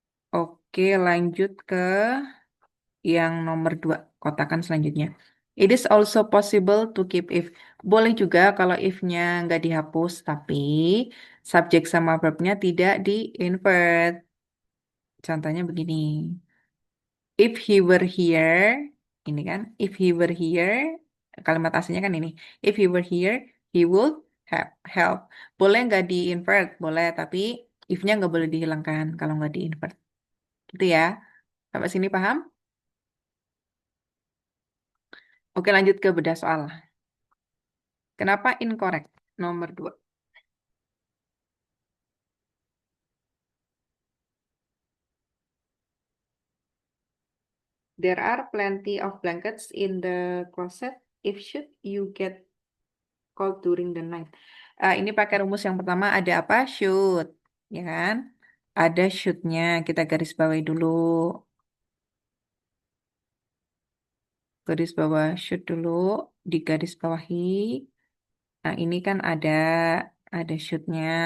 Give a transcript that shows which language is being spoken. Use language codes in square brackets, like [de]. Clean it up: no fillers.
[id] Oke, lanjut ke yang nomor 2, kotakan selanjutnya. [en] It is also possible to keep if. [id] Boleh juga kalau if-nya nggak dihapus, tapi subjek sama verb-nya tidak di-invert. Contohnya begini. [en] If he were here, [id] ini kan, [en] if he were here, [id] Kalimat aslinya kan ini. [en] If he were here, he would have help. [id] Boleh nggak di-invert? Boleh, tapi if-nya nggak boleh dihilangkan kalau nggak di-invert. Gitu ya. Sampai sini paham? Oke, lanjut ke bedah soal. Kenapa incorrect? Nomor 2. [en] There are plenty of blankets in the closet. If should you get cold during the night. [id] Ini pakai rumus yang pertama ada apa? Should. Ya kan? Ada should-nya. Kita garis bawahi dulu. Garis bawah should dulu. Di garis bawahi. Nah, ini kan ada should-nya.